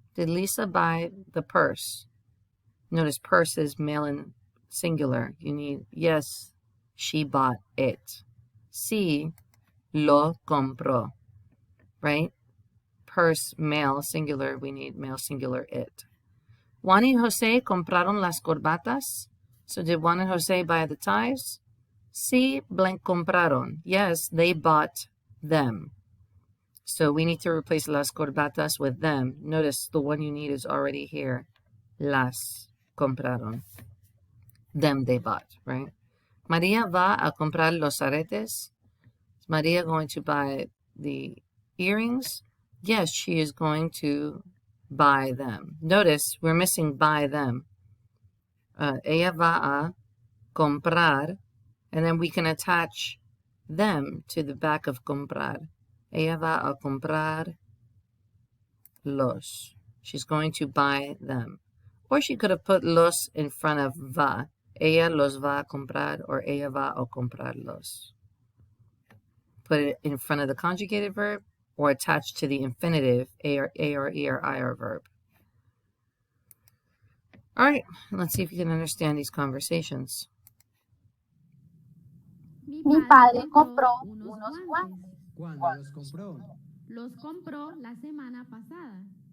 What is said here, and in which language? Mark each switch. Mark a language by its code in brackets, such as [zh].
[en] Did Lisa buy the purse? Notice purse is male and singular. You need, yes, she bought it. [es] Sí, lo compró, [en] right? Purse, male, singular. We need male, singular, it. [es] Juan y José compraron las corbatas. [en] So did Juan and Jose buy the ties? [es] Sí, blank compraron. [en] Yes, they bought them. So we need to replace las corbatas with them. Notice the one you need is already here. [es] Las compraron. [en] Them they bought, right? [es] María va a comprar los aretes. [en] Is María going to buy the earrings? Yes, she is going to buy them. Notice we're missing buy them. [es] Ella va a comprar, [en] and then we can attach them to the back of comprar. [es] Ella va a comprar los. [en] She's going to buy them. Or she could have put los in front of va. [es] Ella los va a comprar, or ella va a comprarlos. [en] Put it in front of the conjugated verb, or attached to the infinitive, a or e or ir verb. All right, let's see if you can understand these conversations. [es] Mi padre compró unos guantes. ¿Cuándo los compró? Los compró la semana pasada.